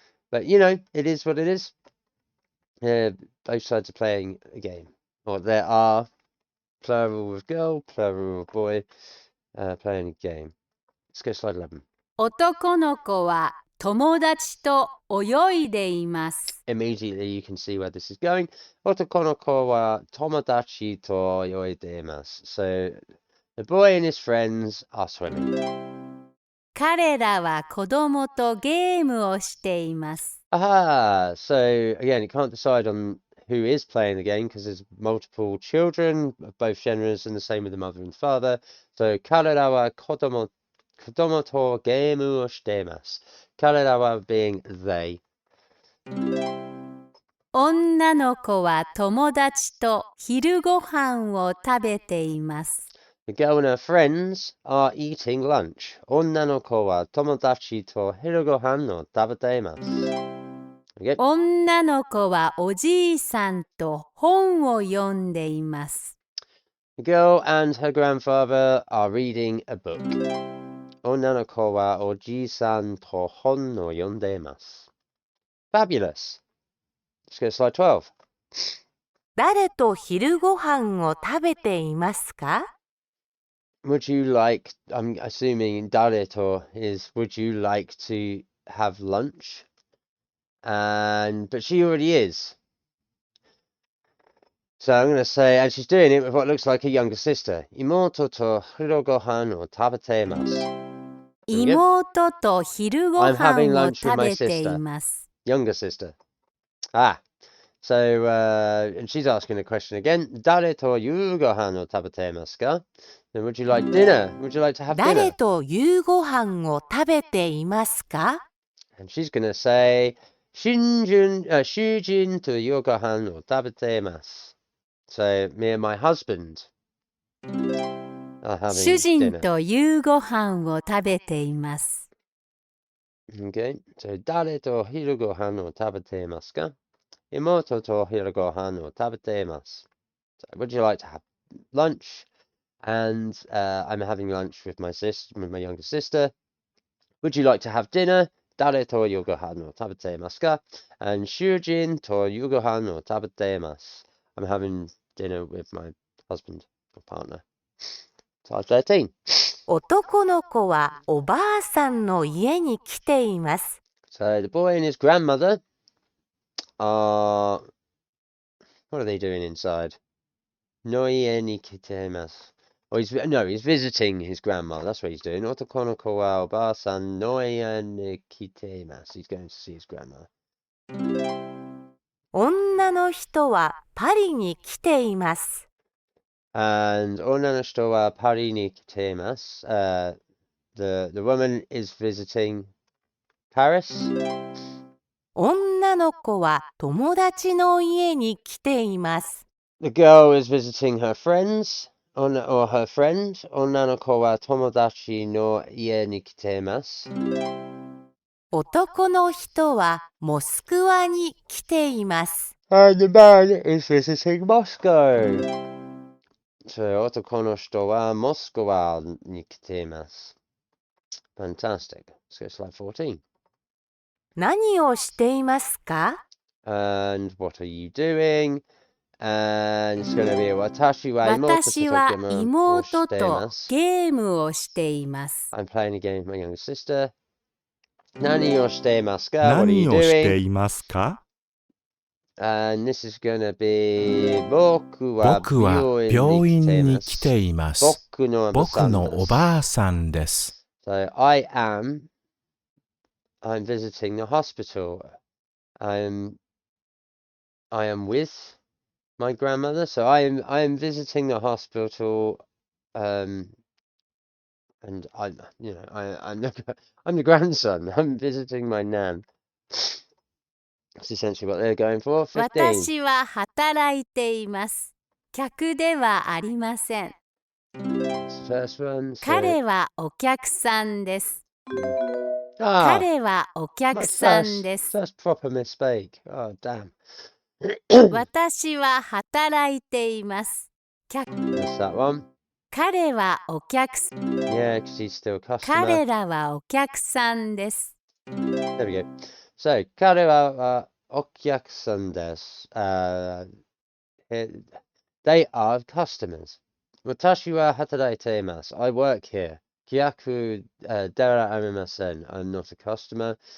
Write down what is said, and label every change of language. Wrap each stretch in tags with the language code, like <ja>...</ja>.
<en>But, you know, it is what it is. Both sides are playing a game. Or there are plural of girl, plural of boy, playing a game. Let's go slide 11.</en> <ja>男の子は友達と泳いでいます。</ja> <en>Immediately you can see where this is going.</en> <ja>男の子は友達と泳いでいます。</ja> <en>So, the boy and his friends are swimming.</en> <ja>彼らは子供とゲームをしています。</ja> <en>Aha! So, again, you can't decide on who is playing the game because there's multiple children of both genders and the same with the mother and father.</en> <ja>So, 彼らは子供とゲームをしています。</ja> <en>彼らは being they.</en> <ja>女の子は友達と昼ご飯を食べています。</ja> <en>The girl and her friends are eating lunch.</en> <ja>女の子は友達と昼ご飯を食べています。</ja> <en>Okay.</en> <ja>女の子はおじいさんと本を読んでいます。</ja> <en>The girl and her grandfather are reading a book.</en> <ja>女の子はおじいさんと本を読んでいます。</ja> <en>Fabulous. Let's go to slide 12.</en> <ja>誰と昼ご飯を食べていますか?</ja> <en>Would you like, I'm assuming 誰と is, would you like to have lunch? But she already is. So I'm going to say, and she's doing it with what looks like a younger sister.</en> <ja>妹と昼ご飯を食べています。妹と昼ご飯を食べています。</ja> <en>Younger sister. So, and she's asking a question again.</en> <ja>誰と夕ご飯を食べていますか?</ja> <en>Then would you like dinner? Would you like to have dinner?</en> <ja>誰と夕ご飯を食べていますか?</ja> <en>And she's going to say,</en> <ja>主人と夕ご飯を食べています.</ja> <en>So, me and my husband are having</en> <ja>主人</ja> <en>dinner.</en> <ja>と夕ご飯を食べています。</ja> <en>Okay, so</en> <ja>誰と昼ご飯を食べていますか? 妹と昼ご飯を食べています.</ja> <en>So, would you like to have lunch? And I'm having lunch with my younger sister. Would you like to have dinner?</en> <ja>誰と夕ご飯を食べていますか?And 主人と夕ご飯を食べています.</ja> <en>I'm having dinner with my husband or partner. Slide 13.</en> <ja>男の子はおばあさんの家に来ています。</ja> <en>So the boy and his grandmother are... What are they doing inside?</en> <ja>Noie ni kitemasu.</ja> <en>Oh, he's visiting his grandma. That's what he's doing.</en> <ja>Otoko no ko wa oba-san noie ni kitemasu.</ja> <en>He's going to see his grandma.</en> <ja>女の人はパリに来ています。 And onna no hito wa Pari ni kitemasu.</ja> <en>The woman is visiting Paris.</en> <ja>女の子は友達の家に来ています。</ja> <en>The girl is visiting her friends, or her friend.</en> <ja>Onna no ko wa tomodachi no ie ni kitemasu. 男の人はモスクワに来ています。</ja> <en>And the man is visiting Moscow. So,</en> <ja>otoko no hito wa Moskwa ni kitemasu.</ja> <en>Fantastic. Let's go to slide 14.</en> <ja>何をしていますか?</ja> <en>And what are you doing? And it's going to be</en> <ja>私は私は妹とゲームをしています。</ja> <en>I'm playing a game with my younger sister.</en> <ja>何をしていますか?</ja> <en>What are</en> <ja>何</ja> <en>you</en> <ja>をして</ja> <en>doing?</en> <ja>いますか?</ja> <en>And this is going to be</en> <ja>僕は僕は病院に来ています。僕のおばあさんです。</ja> <en>So I'm visiting the hospital. I am with my grandmother. So I am visiting the hospital. And I'm the grandson. I'm visiting my nan. That's essentially what they're going for. 15.</en> <ja>私は働いています。客ではありません。</ja> <en>That's the first one. So,</en> <ja>彼はお客さんです。 ah, 彼はお</ja> <en>my</en> <ja>客さんです。</ja> <en>first proper misspeak. Oh, damn.</en> <ja>私は働いています。</ja> <en>That's that one.</en> <ja>彼はお客さん。</ja> <en>Yeah, because he's still a customer.</en> <ja>彼らはお客さんです。</ja> <en>There we go.</en> <ja>So, 彼はお客さんです。</ja> <en>They are customers.</en> <ja>私は働いています。</ja> <en>I work here.</en> <ja>客ではありません。</ja> <en>I'm not a customer.</en>